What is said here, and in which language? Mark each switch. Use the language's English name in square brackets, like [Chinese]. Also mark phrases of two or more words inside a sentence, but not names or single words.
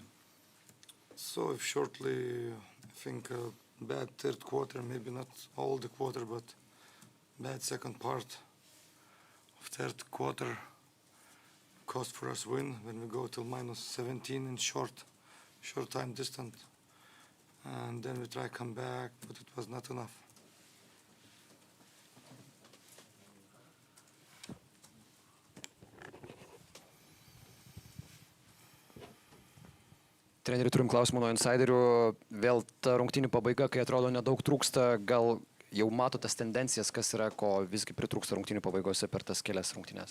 [English] So shortly, I think bad third quarter, maybe not all the quarter, but bad second part of third quarter cost for us win when we go till minus 17 in short time distance. And then we try come back, but it was not enough. [Lithuanian] Treneri, turim klausimų nuo insiderių. Vėl ta rungtynių pabaiga, kai atrodo nedaug trūksta, gal jau mato tas tendencijas, kas yra, ko visgi pritrūksta rungtynių pabaigose per tas kelias rungtynės?